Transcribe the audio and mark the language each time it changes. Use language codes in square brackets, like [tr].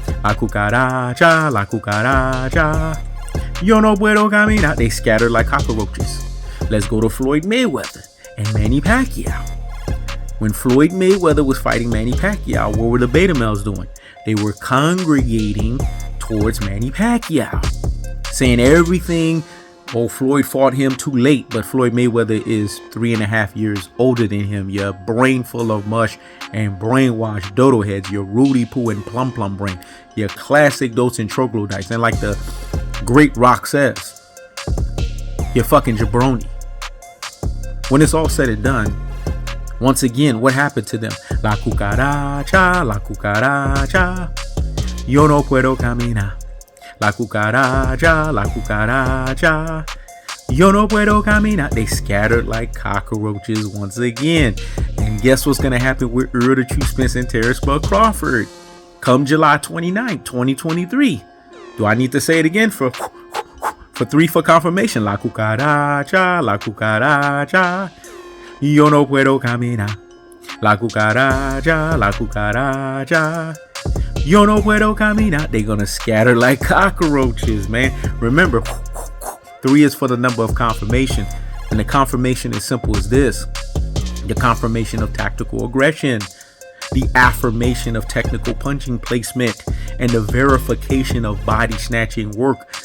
[es] La cucaracha, la cucaracha, yo no puedo caminar. [en] They scattered like cockroaches. Let's go to Floyd Mayweather and Manny Pacquiao. When Floyd Mayweather was fighting Manny Pacquiao, what were the beta males doing? They were congregating towards Manny Pacquiao, saying everything. Oh, Floyd fought him too late, but Floyd Mayweather is 3.5 years older than him. You're brain full of mush and brainwashed dodo heads. Your Rudy Poo and plum brain. Your classic dotes and troglodytes. And like the great Rock says, you're fucking jabroni. When it's all said and done, once again, what happened to them? [es] La cucaracha, yo no puedo caminar. La cucaracha, yo no puedo caminar. [en] They scattered like cockroaches once again. And guess what's going to happen with Errol the True Spence and Terence Crawford come July 29, 2023? Do I need to say it again for 3 for confirmation? [es] La cucaracha, yo no puedo caminar. La cucaracha, yo no puedo caminar. [en] They're gonna scatter like cockroaches, man. Remember, 3 is for the number of confirmation. And the confirmation is simple as this. The confirmation of tactical aggression. The affirmation of technical punching placement. And the verification of body snatching work.